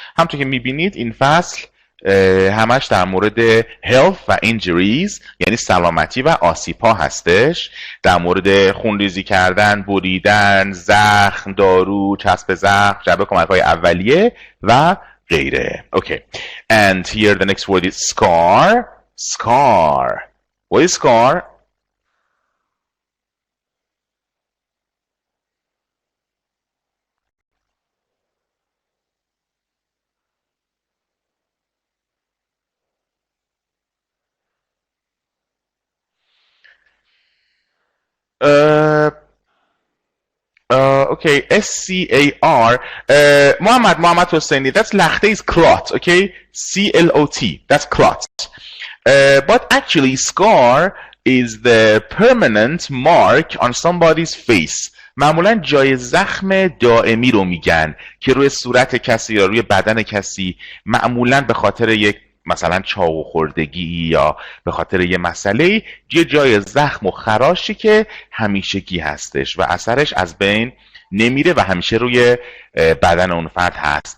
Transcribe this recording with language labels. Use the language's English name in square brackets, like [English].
[Persian] همونطور که میبینید این فصل همش در مورد health و injuries یعنی سلامتی و آسیب ها هستش. در مورد خونریزی کردن، بریدن، زخم، دارو، چسب زخم، جعبه کمک های اولیه و غیره. [English] Okay. And here the next word is scar. Scar. What is scar? Okay, SCAR. Muhammad Hosseini, that's lakhte is clot, okay? CLOT, that's clot. But actually, scar is the permanent mark on somebody's face. [Persian] معمولا جای زخم دائمی رو میگن که روی صورت کسی یا روی بدن کسی معمولا به خاطر یک مثلا چاقو خوردگی یا به خاطر یه مسئله یه جای زخم و خراشی که همیشگی هستش و اثرش از بین نمیره و همیشه روی بدن اون فرد هست.